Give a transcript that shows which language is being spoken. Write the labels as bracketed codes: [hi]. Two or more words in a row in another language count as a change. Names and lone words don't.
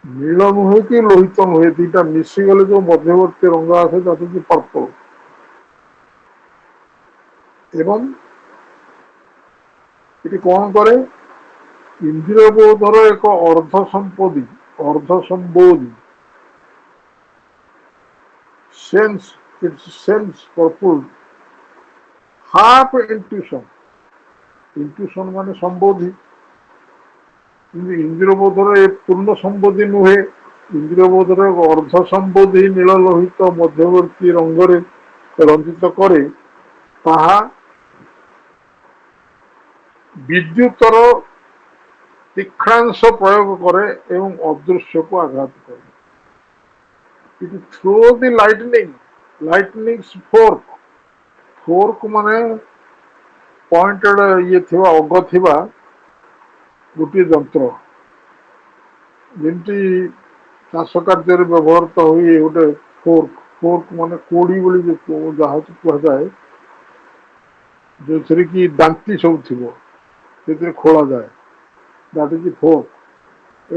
[or] নীଳ ନୁହେଁ କି ଲୋହିତ ନୁହେଁ, ଦିଟା ମିଶିଗଲେ ଯୋଉ ମଧ୍ୟବର୍ତ୍ତୀ ରଙ୍ଗ ଆସେ ତାକୁ କି ପର୍ପଲ। ଏବଂ ଏଠି କଣ କରେ, ଇନ୍ଦ୍ରିୟ ବୋଧର ଏକ ଅର୍ଦ୍ଧ ସମ୍ବୋଧି [en] sense, its sense purpose, half intuition, intuition [or] ମାନେ ସମ୍ବୋଧି, କିନ୍ତୁ ଇନ୍ଦ୍ରିୟ ବୋଧର ଏ ପୂର୍ଣ୍ଣ ସମ୍ବୋଧି ନୁହେଁ, ଇନ୍ଦ୍ରିୟ ବୋଧର ଅର୍ଦ୍ଧ ସମ୍ବୋଧି ନୀଳ ଲୋହିତ ମଧ୍ୟବର୍ତ୍ତୀ ରଙ୍ଗରେ ରଞ୍ଜିତ କରେ, ତାହା ବିଦ୍ୟୁତର ତୀକ୍ଷ୍ଣାଂଶ ପ୍ରୟୋଗ କରେ ଏବଂ ଅଦୃଶ୍ୟକୁ ଆଘାତ କରେ। [en] It throw the lightning's fork [or] ମାନେ ପଏଣ୍ଟେଡ ଇଏ ଥିବା ଅଗ ଥିବା ଗୋଟିଏ ଯନ୍ତ୍ର, ଯେମିତି ଚାଷ କାର୍ଯ୍ୟରେ ବ୍ୟବହୃତ ହୁଏ ଗୋଟେ ଫୋର୍କ ମାନେ କୋଡ଼ି ବୋଲି ଯାହାକୁ କୁହାଯାଏ, ଯୋଉଥିରେ କି ଦାନ୍ତି ସବୁ ଥିବ, ସେଥିରେ ଖୋଳାଯାଏ, [en] That is fork.